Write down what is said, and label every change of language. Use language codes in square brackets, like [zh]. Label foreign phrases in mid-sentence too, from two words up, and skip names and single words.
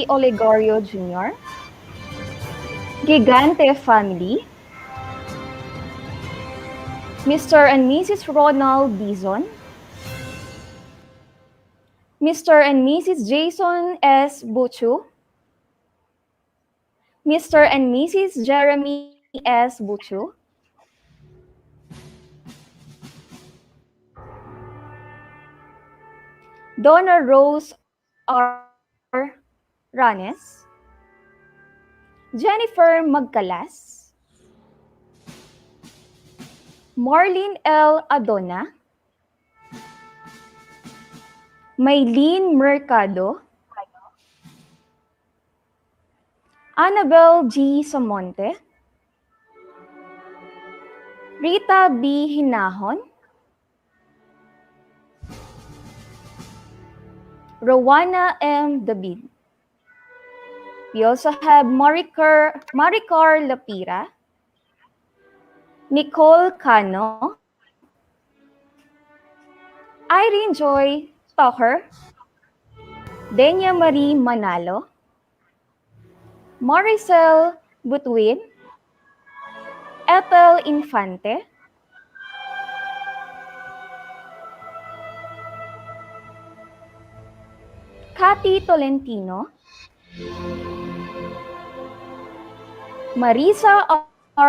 [en] Olegario Jr., Gigante Family, Mr. and Mrs. Ronald Dizon, Mr. and Mrs. Jason S. Buchu, Mr. and Mrs. Jeremy S. Buchu, Donna Rose R. Ranes, Jennifer Magcalas, Marlene L. Adona, Maylene Mercado, Annabel G. Samonte, Rita B. Hinahon, Rowana M. David. We also have Maricar Lapira, Nicole Cano, Irene Joy Tucker, Denya Marie Manalo, Maricel Butuin, Ethel Infante, Cathy Tolentino, Marisa R.